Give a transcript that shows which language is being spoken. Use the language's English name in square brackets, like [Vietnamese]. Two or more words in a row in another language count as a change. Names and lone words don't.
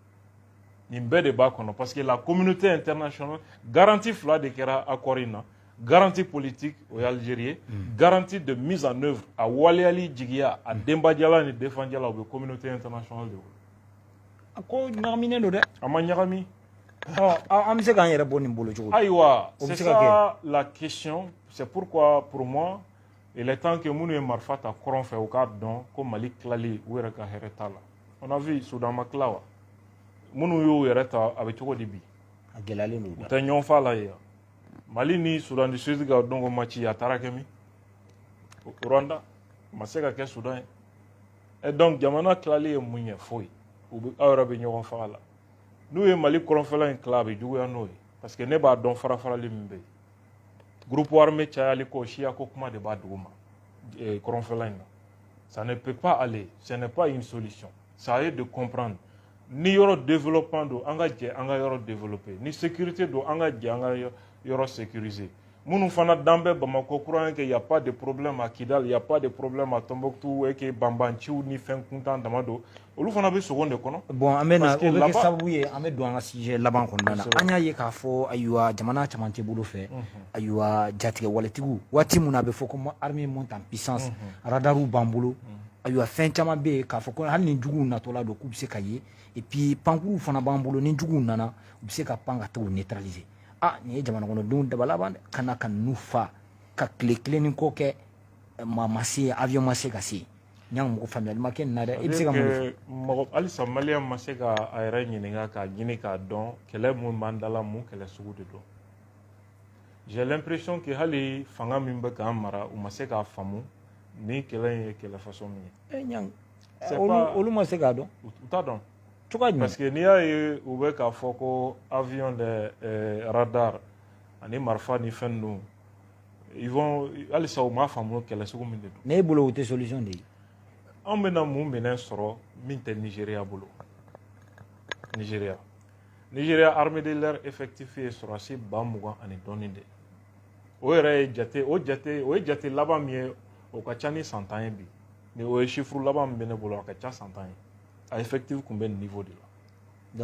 [Bambara] nin bɛɛ de b'a kɔnɔ [French] parce que la communauté internationale [Bambara] garantie fila de kɛra accord in na [French] garantie politique [Bambara] o ye Algérie ye [French] garantie de mise en œuvre [Bambara] a waleyali jigiya a denbajala ni defandjala o bɛ [French] communauté internationale [Bambara] de bolo a ko ɲagaminen don dɛ a ma ɲagami an bɛ se k'an yɛrɛ bɔ nin bolo cogo ayiwa [French] c'est ça la question c'est pourquoi pour moi il est temps que [Bambara] minnu ye marifa ta kɔrɔn fɛ u k'a dɔn ko Mali tilali u yɛrɛ ka hɛrɛ t'a la [French] on a vu [Bambara] Soudan ma tila wa minnu y'u yɛrɛ ta a bɛ cogo di bi a gɛlɛyalen don u tɛ ɲɔgɔn fɔ a la yen Mali ni Soudan du Sud ka dɔnko match a taara kɛ min Rwanda ma se ka kɛ Soudan ye [French] et donc [Bambara] jamana tilali ye mun ye foyi aw yɛrɛ bɛ ɲɔgɔn faga la n'u ye Mali kɔrɔnfɛla in tila a bɛ juguya n'o ye [French] parce que [Bambara] ne b'a dɔn farafarali min bɛ yen [French] groupe armé [Bambara] cayali ko siya ko kuma de b'a dugu ma kɔrɔnfɛla in na [French] ça ne peut pas aller ce n'est pas une solution ça est de comprendre [Bambara] ni yɔrɔ développement don an ka jɛ an ka yɔrɔ développer ni sécurité don an ka jɛ an ka yɔrɔ sécuriser minnu fana dan bɛ Bamako kuran kɛ [French] y a pas de problème à Kidal y a pas de problème à Tombouctou et que [Bambara] banbanciw ni fɛn kuntan dama don olu fana bɛ sogo de kɔnɔ bon an bɛ na o bɛ kɛ sababu ye an bɛ don an ka sujet laban kɔnɔna na an y'a ye k'a fɔ ayiwa jamana caman tɛ bolo fɛ ayiwa jatigɛ waletigiw waati min na a bɛ fɔ ko [French] armée monte en puissance [Bambara] radaru b'an bolo ayiwa fɛn caman bɛ yen k'a fɔ ko hali ni juguw natɔla don k'u bɛ se ka ye [French] et puis [Bambara] pankuruw fana b'an bolo ni juguw nana u bɛ se ka pan ka taa o neutraliser nin ye jamana kɔnɔdenw dabalaban dɛ ka na ka ninnu fa ka tile kelen ni kɔ kɛ ma se avion ma se ka se n y'a mɔgɔ faamuyali ma kɛ nin na dɛ i bɛ se ka mun fɔ halisa maliyɛn ma se ka a yɛrɛ ɲininka k'a ɲini k'a dɔn kɛlɛ mun b'an dala mun kɛlɛ sugu de don [French] j'ai l'impression que [Bambara] hali fanga min bɛ k'an mara u ma se k'a faamu ni kɛlɛ in ye kɛlɛ façon min ye olu ma se k'a dɔn u t'a dɔn cogoya jumɛn [French] parce que [Bambara] n'i y'a ye u bɛ k'a fɔ ko avion de radar ani marifa ni fɛn ninnu [French] ils vont [Bambara] halisa u m'a faamu kɛlɛ sugu min de don ne bolo o tɛ solution de ye an bɛna mun minɛ sɔrɔ min tɛ nigériya bolo nigériya [French] armée de l'air effectif [Bambara] ye sɔrɔdasi 20,000 ani dɔɔnin de o yɛrɛ ye jate o ye jate laban min ye o ka ca ni san 10 ye bi ni o ye chiffre laban min bɛ ne bolo a ka ca san 10 ye a effectif tun bɛ nin [French] niveau de la